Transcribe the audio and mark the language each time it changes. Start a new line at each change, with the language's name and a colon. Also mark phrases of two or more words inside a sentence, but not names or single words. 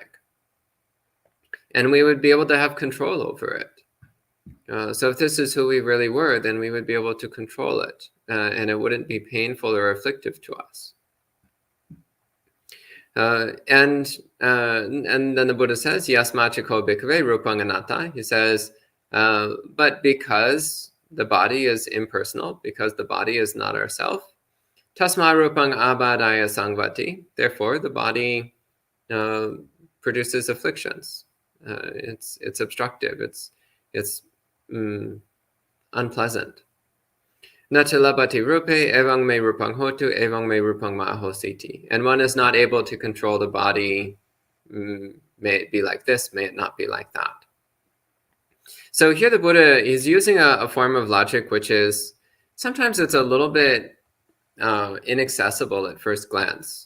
English: And we would be able to have control over it. So if this is who we really were, then we would be able to control it, and it wouldn't be painful or afflictive to us. And then the Buddha says,
Pali: Yasmachiko bhikkhave rupang anatta.
English: He says, but because the body is impersonal, because the body is not ourself,
Pali: tasma rupang abadaya sangvati.
English: Therefore, the body produces afflictions. It's obstructive. It's unpleasant.
Pali: Nachalabati rupe evang me rupang hotu evang me rupang ma'ahositi.
English: And one is not able to control the body. May it be like this, may it not be like that. So here the Buddha is using a form of logic which is, sometimes it's a little bit inaccessible at first glance.